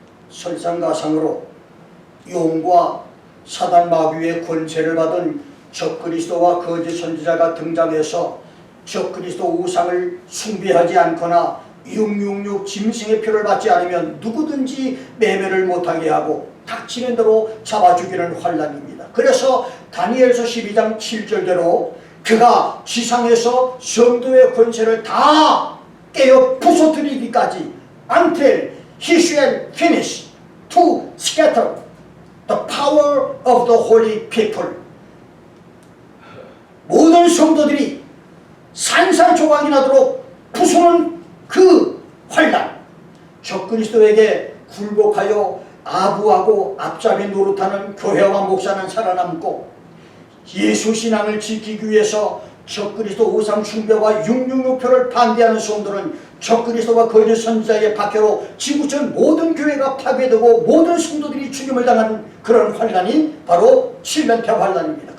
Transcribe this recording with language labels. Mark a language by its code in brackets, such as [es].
[ko] 설상가상으로 용과 사단 마귀의 권세를 받은 적그리스도와 거짓 선지자가 등장해서 적그리스도 우상을 숭배하지 않거나 666 짐승의 표를 받지 않으면 누구든지 매매를 못하게 하고 닥치는 대로 잡아 죽이는 환란입니다. 그래서 다니엘서 12장 7절대로 그가 지상에서 성도의 권세를 다 깨어 부서뜨리기까지 [en] until he shall finish to scatter the power of the holy people. [ko] 모든 성도들이 산산조각이 나도록 부수는 그 환란, 적그리스도에게 굴복하여 아부하고 앞잡이 노릇하는 교회와 목사는 살아남고, 예수 신앙을 지키기 위해서 적그리스도 우상 숭배와 666표를 반대하는 성도는 적그리스도와 거짓 선지자의 박해로 지구촌 모든 교회가 파괴되고 모든 성도들이 죽임을 당하는 그런 환란이 바로 7년태 환란입니다.